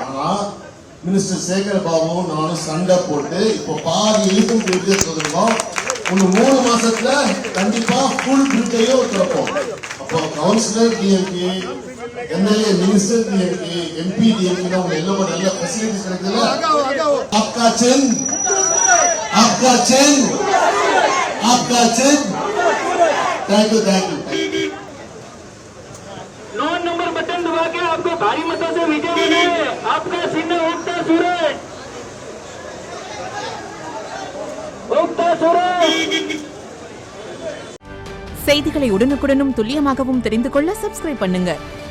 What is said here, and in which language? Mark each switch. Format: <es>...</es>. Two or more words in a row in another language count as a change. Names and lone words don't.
<ta>ஆனா மினிஸ்டர் சேகர் பாபு நானும் சண்டை போட்டு இப்போ பாதி எலிபென்ட் பிரிட்ஜ் சொல்லிருக்கோம். இன்னும் 3 மாசத்துல கண்டிப்பா</ta> <en>full bridge</en> <ta>திறப்போம். அப்போ கவுன்சிலர் டிஎம்கே, எம்எல்ஏ, மினிஸ்டர் டிஎம்கே, எம்பி டிஎம்கே தான் எல்லாம் நல்ல ஃபெசிலிட்டிஸ் கிடைக்குதுல.</ta> <hi>आपका चिन्ह आपका चिन्ह आपका चिन्ह</hi> <en>thank you</en> <hi>9 नंबर बटन दबा के आपको भारी मतों से विजय मिले। आपका चिन्ह उगता सूरज उगता सूरज।</hi> <ta>செய்திகளை உடனுக்குடனும் துல்லியமாகவும் தெரிந்து கொள்ள சப்ஸ்கிரைப் பண்ணுங்க.</ta>